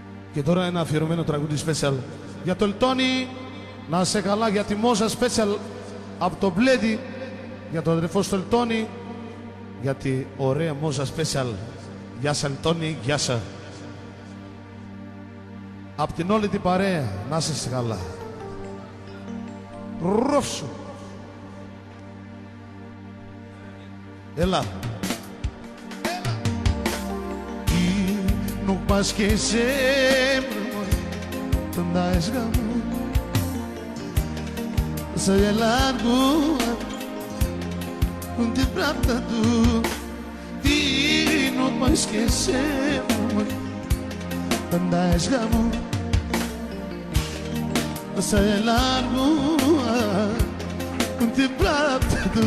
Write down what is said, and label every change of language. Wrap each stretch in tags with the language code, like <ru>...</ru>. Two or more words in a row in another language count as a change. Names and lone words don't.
<el>Και τώρα ένα αφιερωμένο τραγούδι special για το Ελτόνι, να σε καλά, για τη Μόζα special από το Μπλέντι, για τον αδερφό στο Ελτόνι, για τη ωραία Μόζα special. Γεια σας Ελτόνι, γεια σας. Απ' την όλη την παρέα, να είσαι καλά. Ρόφσου. Έλα.</el> <sq>Nuk pas ke zemrë të ndajsh nga mu, se je larguar, unë ti prap të du. Ti nuk pas ke zemrë të ndajsh nga mu, se je larguar, unë ti prap të du.</sq>